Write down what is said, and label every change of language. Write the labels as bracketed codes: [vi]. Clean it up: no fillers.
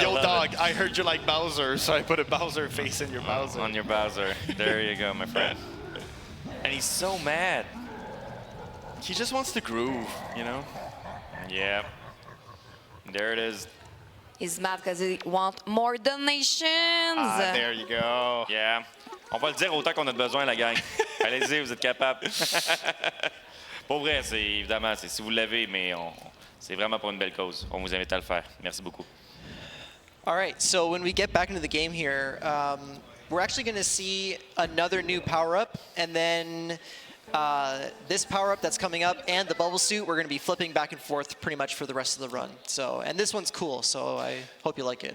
[en] yo dog, I heard you like Bowser, so I put a Bowser face in your Bowser. On your Bowser. There you go, my friend. And he's so mad. He just wants to groove, you know? Yeah. There it is. He's mad because he wants more donations. Ah, there you go. Yeah. [fr] On va le dire autant qu'on a besoin, la gang. Allez-y, vous êtes capables. Pour vrai, c'est évidemment, c'est si vous l'avez, mais c'est vraiment pour une belle cause. On vous invite à le faire. Merci beaucoup. [en] All right, so when we get back into the game here, we're actually going to see another new power-up, and then this power-up that's coming up and the bubble suit, we're going to be flipping back and forth pretty much for the rest of the run. So, and this one's cool, so I hope you like it.